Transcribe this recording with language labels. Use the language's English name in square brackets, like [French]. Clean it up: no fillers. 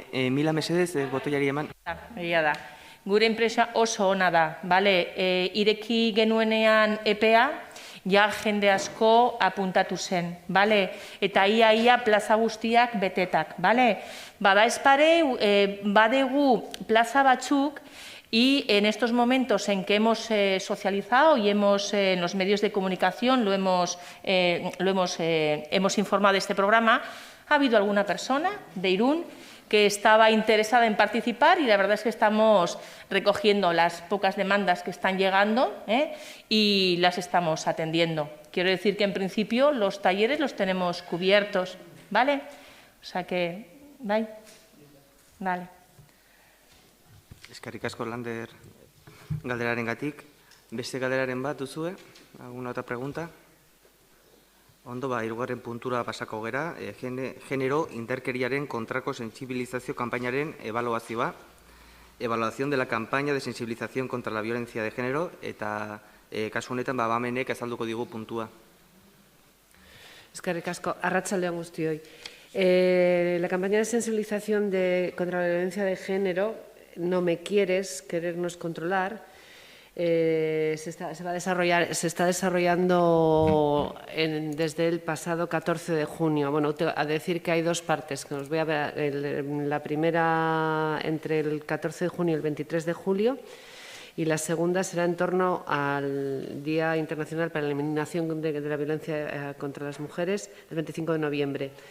[Basque] Mila mesedez, botoiari eman. Egia da. Gure impresioa oso ona da, bale? Ireki genuenean EPEA, ja jende asko apuntatu zen, bale? Eta ia plaza guztiak betetak, bale? Bada espare, badegu plaza batzuk, [Spanish] y en estos momentos en que hemos socializado y en los medios de comunicación hemos informado de este programa, ha habido alguna persona de Irún que estaba interesada en participar y la verdad es que estamos recogiendo las pocas demandas que están llegando y las estamos atendiendo. Quiero decir que en principio los talleres los tenemos cubiertos, ¿vale? O sea que, ¿vale? Vale. [Basque] Eskerrik asko, Lander, galderarengatik. Beste galderaren bat duzue? [Spanish] ¿Alguna otra pregunta? [Basque] Ondo, hirugarren puntura pasako gera, genero indarkeriaren kontrako sensibilizazio kanpainaren ebaluazioa, [Spanish] evaluación de la campaña de sensibilización contra la violencia de género, [Basque] eta kasu honetan bamenek azalduko digu puntua. Eskerrik asko, arratsaldean guztioi. [Spanish] La campaña de sensibilización contra la violencia de género, No me quieres, querernos controlar, se está desarrollando desde el pasado 14 de junio. Bueno, a decir que hay dos partes, que os voy a ver, la primera entre el 14 de junio y el 23 de julio, y la segunda será en torno al Día Internacional para la Eliminación de la Violencia contra las Mujeres, el 25 de noviembre.